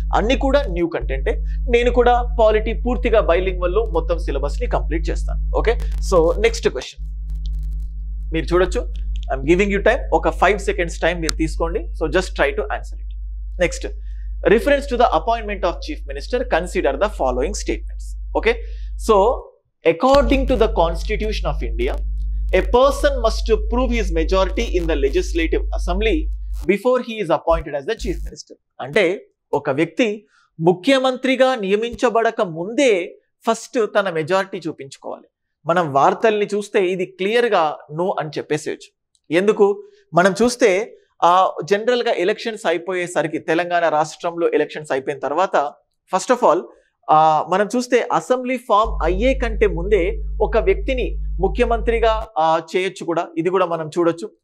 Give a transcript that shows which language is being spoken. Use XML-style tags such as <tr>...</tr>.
<te>అన్ని కూడా న్యూ కంటెంటే. నేను కూడా పాలిటీ పూర్తిగా బైలింగ్వల్లో మొత్తం సిలబస్ని కంప్లీట్ చేస్తాను.</te> <en>okay, so next question</en> <te>మీరు చూడొచ్చు.</te> <en>I'm giving you time, ఒక 5 seconds time</en> <te>మీరు తీసుకోండి.</te> <en>So just try to answer it. Next, reference to the appointment of chief minister, consider the following statements. Okay, so according to the Constitution of India, a person must prove his majority in the legislative assembly before he is appointed as the chief minister.</en> <te>అంటే ఒక వ్యక్తి ముఖ్యమంత్రిగా నియమించబడక ముందే first తన majority చూపించుకోవాలి. మనం వార్తల్ని చూస్తే ఇది క్లియర్గా నో అని చెప్పేసేయచ్చు. ఎందుకు? మనం చూస్తే జనరల్గా ఎలక్షన్స్ అయిపోయేసరికి, తెలంగాణ రాష్ట్రంలో ఎలక్షన్స్ అయిపోయిన తర్వాత ఫస్ట్ ఆఫ్ ఆల్ మనం చూస్తే అసెంబ్లీ ఫామ్ అయ్యే కంటే ముందే ఒక వ్యక్తిని ముఖ్యమంత్రిగా చేయొచ్చు కూడా. ఇది కూడా మనం చూడొచ్చు.</te>